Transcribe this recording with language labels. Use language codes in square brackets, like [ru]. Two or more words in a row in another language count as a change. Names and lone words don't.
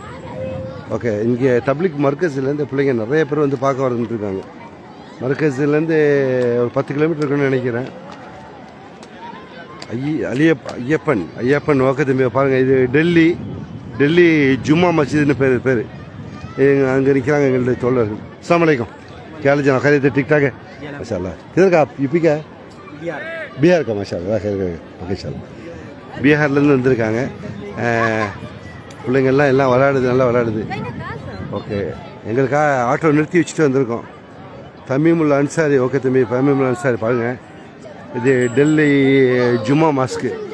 [ta] ஓகே, இங்கே தப்லிக் மர்கஸ்லேருந்து பிள்ளைங்க நிறைய பேர் வந்து பார்க்க வந்துட்டுருக்காங்க. மர்கஸ்லேருந்து ஒரு 10 கிலோமீட்டர் இருக்குன்னு நினைக்கிறேன். ஐயப்பன் ஓகே பாருங்கள். இது டெல்லி ஜும்மா மஸ்ஜித்னு பேர். அங்கே நிற்கிறாங்க எங்களுடைய தோழர்கள். [ar] السلام عليكم. [hi] क्या हाल है? खैरियत ठीक ठाक है? माशाल्लाह. किधर का आप? यूपी का है? बिहार का. माशाल्लाह. [en] okay sir. [ta] பீகார்லேருந்து வந்திருக்காங்க பிள்ளைங்கள்லாம். எல்லாம் நல்லா விளையாடுது. ஓகே, எங்களுக்காக ஆட்டோ நிறுத்தி வச்சுட்டு வந்திருக்கோம். தமீமுல் அன்சாரி. ஓகே தம்பி, தமீமுல் அன்சாரி பாருங்கள். இது டெல்லி ஜும்மா மாஸ்க்கு.